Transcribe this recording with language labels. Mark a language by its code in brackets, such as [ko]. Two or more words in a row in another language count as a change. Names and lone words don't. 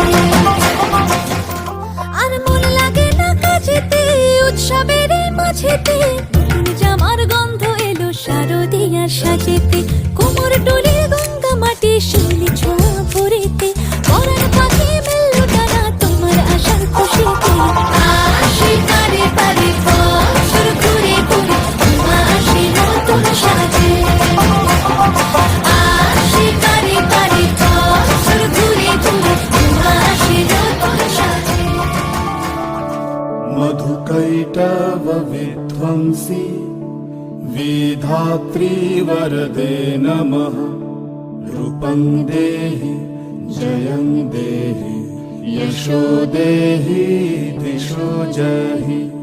[bn] আর মন লাগে না কাজেতে উৎসবের এই মাঝেতে নতুন জামার গন্ধ এলো শারদিয়ার সাজেতে কোমর ডোলে গঙ্গা মাটি শিউলি ছোঁয়া ভরেতে পরাণ পাখি মেললো ডানা তোমার আশার খুশিতে আসে পারে পারে বছর ঘুরে ঘুরে উমা আসে নতুন সাজে আসে পারে পারে বছর ঘুরে ঘুরে উমা আসে নতুন সাজে [sa] मधुकैटव विध्वंसी विधात्री वरदे नमः रूपं देहि जयं देहि यशो देहि दिशो जहि